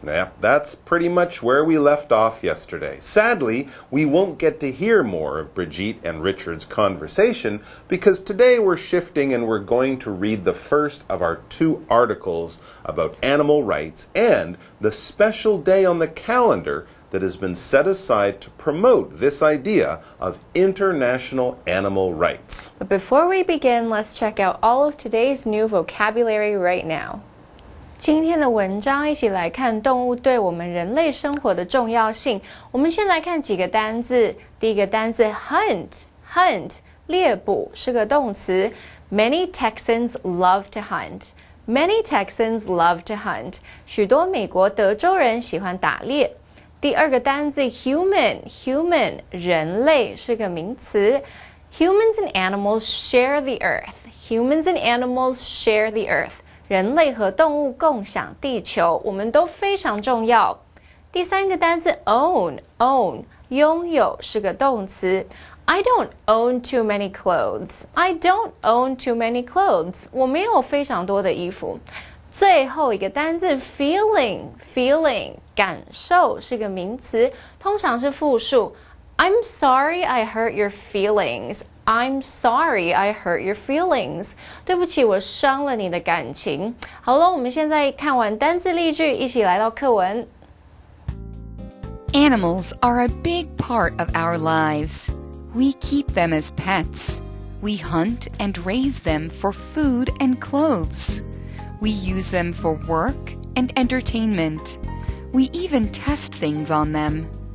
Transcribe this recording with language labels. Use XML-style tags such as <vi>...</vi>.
<en>Yeah, that's pretty much where we left off yesterday. Sadly, we won't get to hear more of Brigitte and Richard's conversation because today we're shifting and we're going to read the first of our 2 articles about animal rights and the special day on the calendar that has been set aside to promote this idea of international animal rights. But before we begin, let's check out all of today's new vocabulary right now.</en> <zh>今天的文章一起来看动物对我们人类生活的重要性。我们先来看几个单字。第一个单字 hunt 猎捕是个动词。</zh> <en>Many Texans love to hunt. Many Texans love to hunt.</en> <zh>许多美国德州人喜欢打猎。第二个单字 human 人类是个名词。</zh> <en>Humans and animals share the earth. Humans and animals share the earth.</en> <zh>人类和动物共享地球，我们都非常重要。第三个单字 own 拥有是个动词。</zh> <en>I don't own too many clothes. I don't own too many clothes.</en> <zh>我没有非常多的衣服。最后一个单字 feeling 感受是个名词，通常是复数。</zh> <en>I'm sorry I hurt your feelings. I'm sorry I hurt your feelings.</en> <zh>对不起，我伤了你的感情。好了，我们现在看完单字例句，一起来到课文。</zh> <en>Animals are a big part of our lives. We keep them as pets. We hunt and raise them for food and clothes. We use them for work and entertainment. We even test things on them.</en>